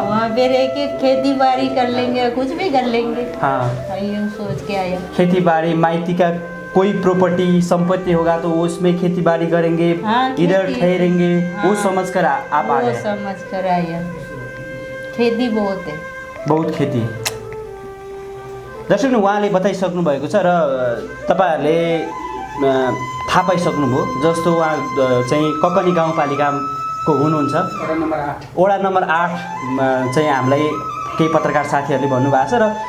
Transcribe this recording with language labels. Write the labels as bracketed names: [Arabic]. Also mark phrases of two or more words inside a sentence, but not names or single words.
[Hindi] वहाँ पे रह के खेती बाड़ी कर लेंगे, कुछ भी कर लेंगे। हाँ, यूँ सोच के आया। खेती बाड़ी, माइती का कोई प्रॉपर्टी संपत्ति होगा तो उसमें खेती बाड़ी करेंगे। हाँ, इधर ठहरेंगे। हाँ, वो समझ कर आप आ वो गए? समझ कर आया। खेती बहुत है, बहुत खेती है। [Nepali] दर्शक उहाँले बताइसक्नु भएको छ र तपाईँहरूले थाहा पाइसक्नुभयो। जस्तो उहाँ चाहिँ ककनी गाउँपालिकाको हुनुहुन्छ, वडा नम्बर 8 चाहिँ हामीलाई केही पत्रकार साथीहरूले भन्नुभएको छ।